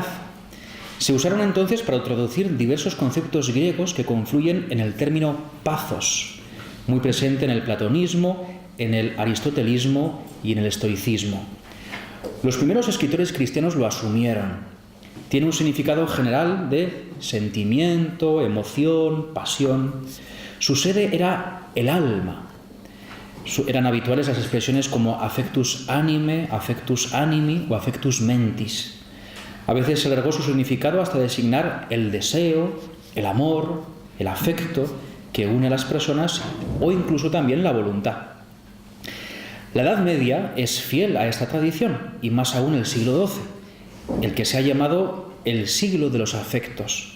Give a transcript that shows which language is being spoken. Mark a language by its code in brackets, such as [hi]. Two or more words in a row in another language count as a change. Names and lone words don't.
[es] Se usaron entonces para traducir diversos conceptos griegos que confluyen en el término pathos, muy presente en el platonismo, en el aristotelismo y en el estoicismo. Los primeros escritores cristianos lo asumieron. Tiene un significado general de sentimiento, emoción, pasión. Su sede era el alma. Eran habituales las expresiones como [la] affectus anime, affectus animi [es] o [la] affectus mentis. [es] A veces se alargó su significado hasta designar el deseo, el amor, el afecto que une a las personas o incluso también la voluntad. La Edad Media es fiel a esta tradición y más aún el siglo XII, el que se ha llamado el siglo de los afectos.